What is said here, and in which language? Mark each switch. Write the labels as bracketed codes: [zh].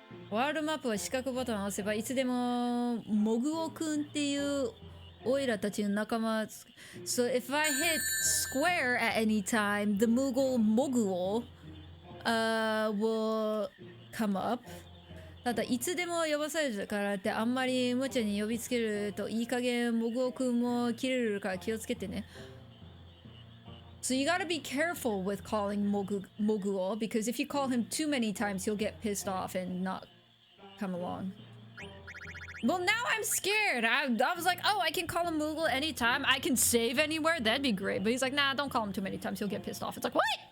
[ja] ワールドマップは四角ボタンを押せばいつでもモグオくんっていうオイラたちの仲間。 [en] So if I hit square at any time, the Moogle Moguo will come up. [ja] ただいつでも呼ばされるからってあんまり無茶に呼びつけるといい加減モグオくんも切れるから気をつけてね。 [en] So you gotta be careful with calling Moguo because if you call him too many times, he'll get pissed off and not come along. Well, now I'm scared. I was like, oh, I can call him Moogle anytime. I can save anywhere. That'd be great. But he's like, nah, don't call him too many times. He'll get pissed off. It's like, what?